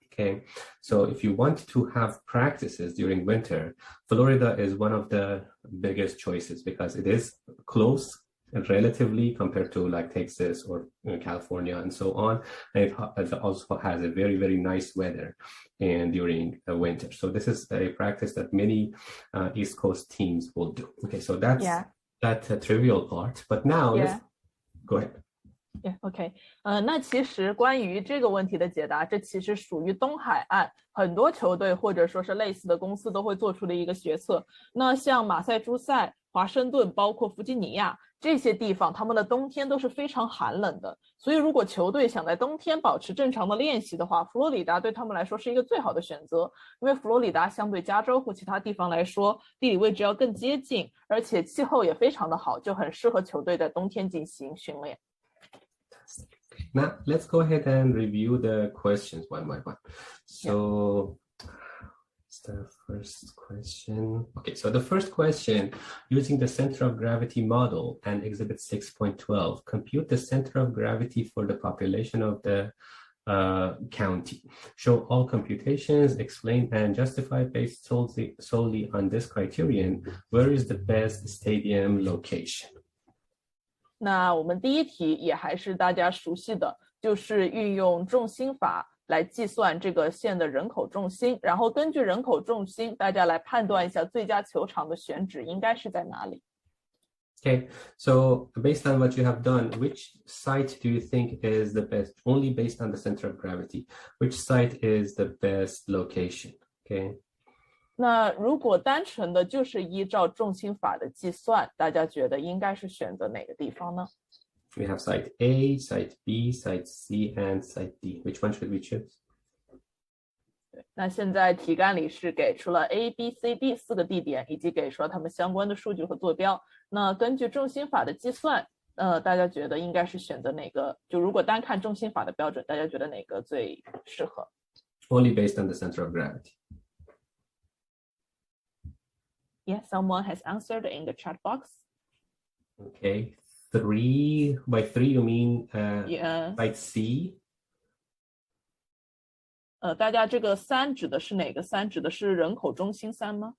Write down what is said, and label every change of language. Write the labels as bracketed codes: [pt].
[en] Okay, so if you want to have practices during winter, Florida is one of the biggest choices because it is close relatively compared to like Texas or California and so on, and it also has a very, very nice weather and during the winter. So this is a practice that many East Coast teams will do. Okay, so that's that trivial part. But now let's go ahead. [zh] OK， 那其实关于这个问题的解答，这其实属于东海岸很多球队或者说是类似的公司都会做出的一个决策。那像马赛诸塞、华盛顿，包括弗吉尼亚这些地方，他们的冬天都是非常寒冷的。所以如果球队想在冬天保持正常的练习的话，佛罗里达对他们来说是一个最好的选择，因为佛罗里达相对加州或其他地方来说，地理位置要更接近，而且气候也非常的好，就很适合球队在冬天进行训练。 [en] Now let's go ahead and review the questions one by one. So It's the first question. Okay, so the first question, using the center of gravity model and exhibit 6.12, compute the center of gravity for the population of the county. Show all computations, explain and justify based solely on this criterion. Where is the best stadium location? [zh] 那我们第一题也还是大家熟悉的，就是运用重心法来计算这个县的人口重心，然后根据人口重心，大家来判断一下最佳球场的选址应该是在哪里。 [en] Okay, so based on what you have done, which site do you think is the best? Only based on the center of gravity, which site is the best location? Okay. [zh] 那如果单纯的就是依照重心法的计算，大家觉得应该是选择哪个地方呢？ [en] We have site A, site B, site C, and site D. Which one should we choose? [zh] 那现在题干里是给出了 A、B、C、D 4个地点，以及给出了它们相关的数据和坐标。那根据重心法的计算，大家觉得应该是选择哪个？就如果单看重心法的标准，大家觉得哪个最适合？ [en] Only based on the center of gravity. Yeah, someone has answered in the chat box. Okay, 3 by 3 you mean Yeah. site C? [zh] 大家这个3指的是哪个3？ 指的是人口中心3吗？